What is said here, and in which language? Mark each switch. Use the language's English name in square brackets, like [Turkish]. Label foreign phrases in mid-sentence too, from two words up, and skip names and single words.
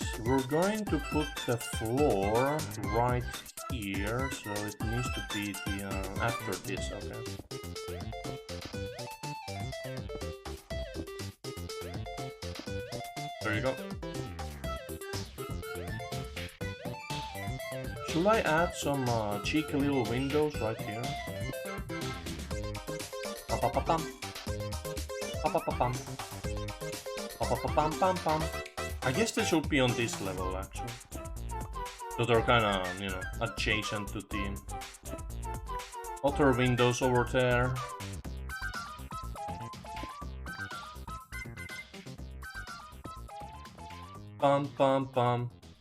[English] We're going to put the floor right here, so it needs to be the after this, okay. There you go. Should I add some cheeky little windows right here? Pa-pa-pa-pam. Pa-pa-pa-pam. Pa-pa-pa-pam-pam-pam. I guess they should be on this level, actually. So they're kinda, you know, adjacent to the other windows over there. Pam pam pam.